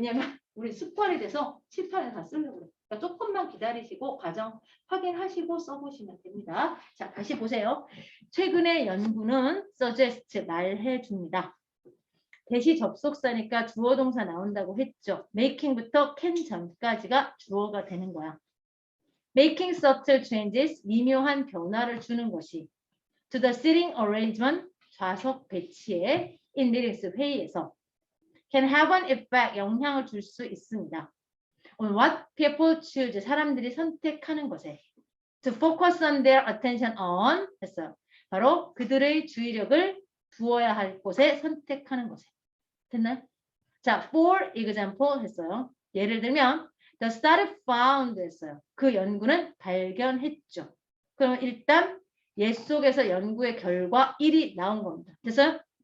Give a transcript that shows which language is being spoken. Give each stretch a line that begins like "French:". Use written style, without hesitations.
Korean: 왜냐면 우리 습관이 돼서 칠판에 다 쓰려고 그래요. 그러니까 조금만 기다리시고 과정 확인하시고 써보시면 됩니다. 자, 다시 보세요. 최근의 연구는 suggest 말해줍니다. 대시 접속사니까 주어 동사 나온다고 했죠. making부터 can 전까지가 주어가 되는 거야.
English: making subtle changes,
Korean: 미묘한 변화를 주는 것이
English: to the seating arrangement,
Korean: 좌석 배치에
English: in meetings,
Korean: 회의에서
English: can have an effect,
Korean: 영향을 줄 수 있습니다.
English: on what people choose,
Korean: 사람들이 선택하는 것에
English: to focus on their attention on,
Korean: 했어요. 바로 그들의 주의력을 두어야 할 곳에 선택하는 것에. 됐나요? 자,
English: for example
Korean: 했어요. 예를 들면
English: the study found
Korean: 했어요. 그 연구는 발견했죠. 그럼 일단 옛 속에서 연구의 결과 1이 나온 겁니다. 됐어요?